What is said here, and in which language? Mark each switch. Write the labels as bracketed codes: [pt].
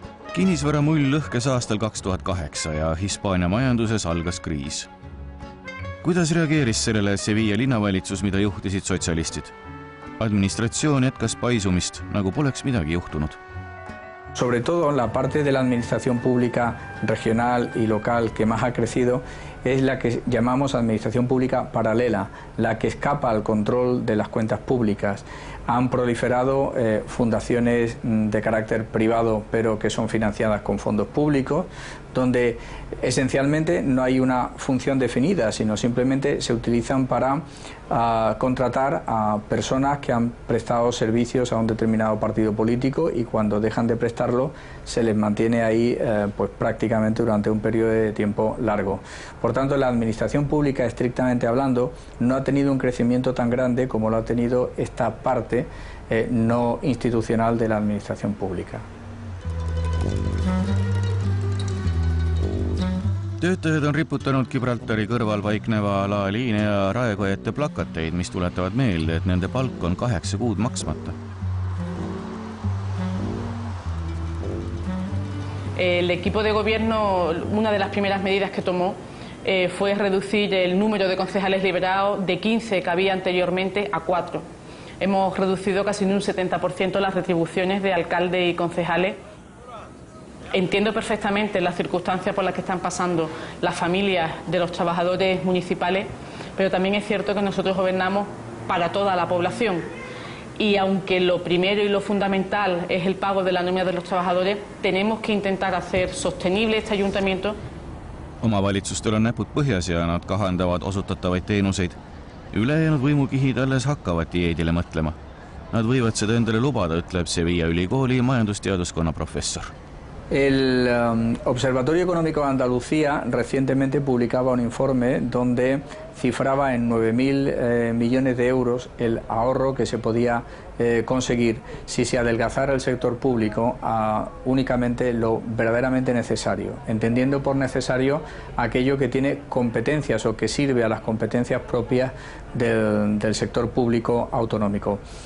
[et] Kinnisvara mull lõhkes aastal 2008 ja Hispaania majanduses algas kriis. Kuidas reageeris sellele Sevilla linnavalitsus, mida juhtisid sotsialistid? Administratsioon jätkas paisumist, nagu poleks midagi juhtunud. [es] Sobre todo la parte de la administración pública regional y local que más ha crecido es la que llamamos administración pública paralela, la que escapa al control de las cuentas públicas. Han proliferado fundaciones de carácter privado, pero que son financiadas con fondos públicos, donde esencialmente no hay una función definida, sino simplemente se utilizan para contratar a personas que han prestado servicios a un determinado partido político y cuando dejan de prestarlo se les mantiene ahí pues prácticamente durante un periodo de tiempo largo. Por tanto, la administración pública, estrictamente hablando, no ha tenido un crecimiento tan grande como lo ha tenido esta parte no institucional de la administración pública. [et] Töötajad on riputanud Gibraltari kõrval paikneva laeliine ja raekojate plakateid, mis tuletavad meelde, et nende palk on 8 kuud maksmata. [es] El equipo de gobierno, una de las primeras medidas que tomó fue reducir el número de concejales liberados de 15 que había anteriormente a 4. Hemos reducido casi en un 70% las retribuciones de alcaldes y concejales. Entiendo perfectamente las circunstancias por las que están pasando las familias de los trabajadores municipales, pero también es cierto que nosotros gobernamos para toda la población. Y aunque lo primero y lo fundamental es el pago de la nómina de los trabajadores, tenemos que intentar hacer sostenible este ayuntamiento [et] Omavalitsustel on näpud põhjas ja nad kahandavad osutatavaid teenuseid. Ülejäänud võimukihid alles hakkavad dieedile mõtlema. Nad võivad seda endale lubada, ütleb Sevilla ülikooli majandusteaduskonna professor. [es] El Observatorio Económico de Andalucía recientemente publicaba un informe donde cifraba en 9.000 millones de euros el ahorro que se podía conseguir si se adelgazara el sector público a únicamente lo verdaderamente necesario, entendiendo por necesario aquello que tiene competencias o que sirve a las competencias propias del sector público autonómico.